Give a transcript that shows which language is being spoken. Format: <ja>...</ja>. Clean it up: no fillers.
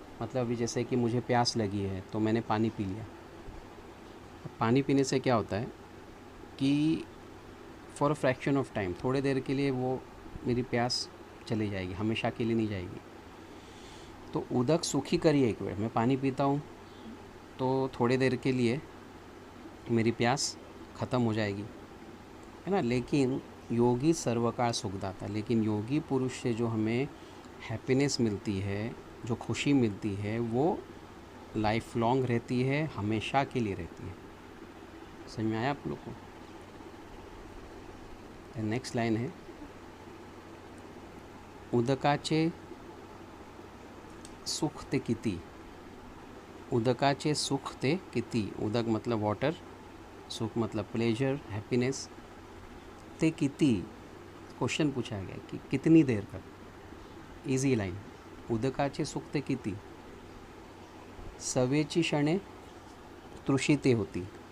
<hi>मतलब अभी जैसे कि मुझे प्यास लगी है तो मैंने पानी पी लिया. पानी पीने से क्या होता है कि</hi> <en>for a fraction of time,</en> <hi>थोड़े देर के लिए वो मेरी प्यास चली जाएगी, हमेशा के लिए नहीं जाएगी.</hi> <mr>तो उदक सुखी करी एक वेळ,</mr> <hi>मैं पानी पीता हूँ तो थोड़ी देर के लिए मेरी प्यास ख़त्म हो जाएगी, है ना.</hi> <mr>लेकिन योगी सर्वकाळ सुखदाता.</mr> <hi>लेकिन योगी पुरुष से जो हमें हैप्पीनेस मिलती है, जो खुशी मिलती है, वो लाइफ लॉन्ग रहती है, हमेशा के लिए रहती है. समझ में आया आप लोग को? नेक्स्ट लाइन है,</hi> <mr>उदकाचे सुख ते किती. उदकाचे सुख ते किती.</mr> <hi>उदक मतलब वाटर, सुख मतलब प्लेजर, हैप्पीनेस.</hi> <mr>ते किती,</mr> <hi>क्वेश्चन पूछा गया कि कितनी देर तक.</hi> <mr>इजी लाइन, उदकाचे सुख ते किती. सवेची क्षणे तृषिते होती.</mr>